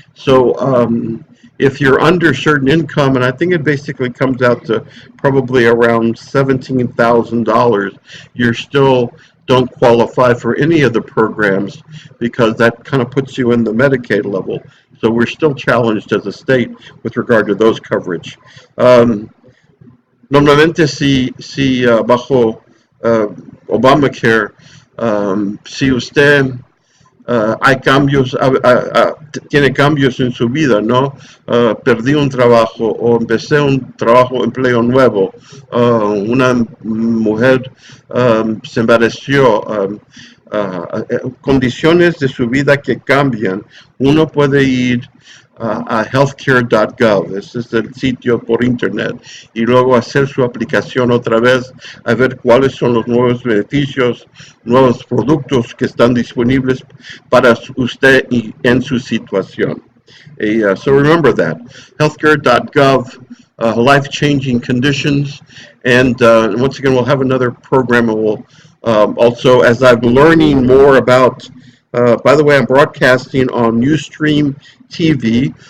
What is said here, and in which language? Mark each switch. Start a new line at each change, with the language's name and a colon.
English: So if you're under certain income, and I think it basically comes out to probably around $17,000, you still don't qualify for any of the programs because that kind of puts you in the Medicaid level. So we're still challenged as a state with regard to those coverage.
Spanish: Normalmente si bajo Obamacare, si usted hay cambios, tiene cambios en su vida, ¿no? Perdí un trabajo o empecé un empleo nuevo, una mujer se embarazó, condiciones de su vida que cambian, uno puede ir a healthcare.gov, ese es el sitio por internet, y luego hacer su aplicación otra vez, a ver cuáles son los nuevos beneficios, nuevos productos que están disponibles para usted y en su situación.
English: So remember that, healthcare.gov, life-changing conditions, and once again, we'll have another program, and we'll also, as I'm learning more about, by the way, I'm broadcasting on Ustream TV.